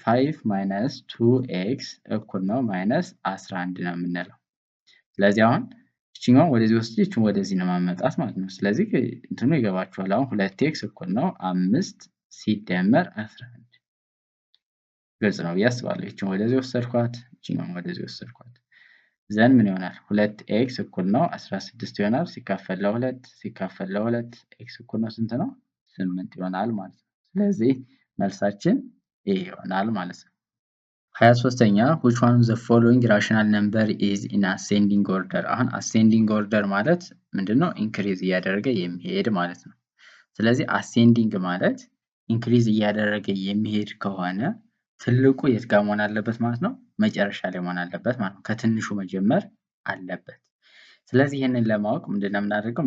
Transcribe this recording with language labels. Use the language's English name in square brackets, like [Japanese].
[Amharic] 5 minus 2x እኩል ነው ማይነስ 11 ነው የምንለው። ስለዚህ አሁን እቺኛውን ወደዚህ ወስጄ እቺን ወደዚህ ነው ማመጣት ማለት ነው። ስለዚህ እንትኑ ይገባችኋል። አሁን 2x እኩል ነው 5 ሲደመር 11 ግልጽ ነው ብዬ አስባለሁ። እቺን ወደዚህ ወሰድኳት፣ እቺኛውን ወደዚህ ወሰድኳት። ዘን ምን ይሆናል? 2x እኩል ነው 16 ይሆናል ሲካፈል ለ2 ሲካፈል ለ2 x እኩል ነው ስንት ነው? 8 ይሆናል ማለት ነው። ስለዚህ መልሳችን ኤ ይሆናል ማለት ነው። 23ኛ [English] which one of the following rational number is in ascending order? [Amharic] አሁን ascending order ማለት ምንድነው? ኢንክሪዝ እያደረገ የሚሄድ ማለት ነው። ስለዚህ ascending ማለት ኢንክሪዝ እያደረገ የሚሄድ ከሆነ ትልቁ የት ጋር መሆን አለበት ማለት ነው? መጨረሻ ላይ መሆን አለበት ማለት ነው። ከትንሹ መጀመር አለበት። ስለዚህ ይህንን ለማወቅ ምንድነው የምናደርገው?